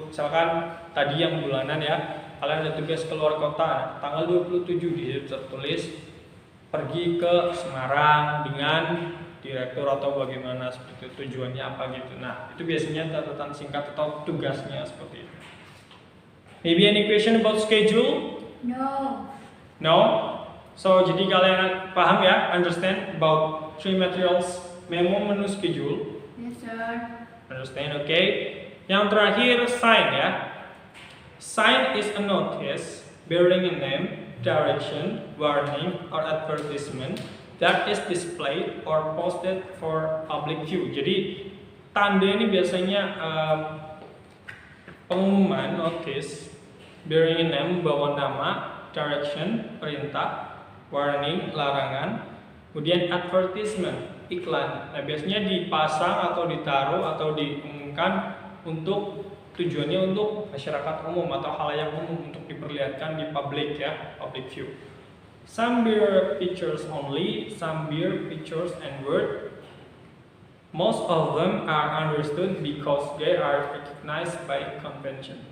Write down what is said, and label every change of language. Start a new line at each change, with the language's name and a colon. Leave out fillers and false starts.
Indonesian: Misalkan tadi yang bulanan ya, kalian ada tugas keluar kota, tanggal 27 di situ tertulis pergi ke Semarang dengan direktur atau bagaimana, seperti itu, tujuannya apa gitu. Nah, itu biasanya catatan singkat atau tugasnya seperti itu.
English: Maybe any question about schedule? No. No? So,
Indonesian: jadi kalian paham ya,
English: understand about three materials, memo, menu, schedule. Yes, sir. Understand, okay?
Indonesian: Yang terakhir, sign ya.
English: Sign is a notice bearing a name, direction, warning, or advertisement that is displayed or posted for public view.
Indonesian: Jadi, tanda ini biasanya pengumuman, notice,
English: bearing a name,
Indonesian: membawa nama, direction, perintah, warning, larangan, kemudian advertisement, iklan. Nah, biasanya dipasang atau ditaruh atau diumumkan untuk tujuannya untuk masyarakat umum atau halayak umum, untuk diperlihatkan di public ya,
English: public view. Some bear pictures only, some bear pictures and word. Most of them are understood because they are recognized by convention.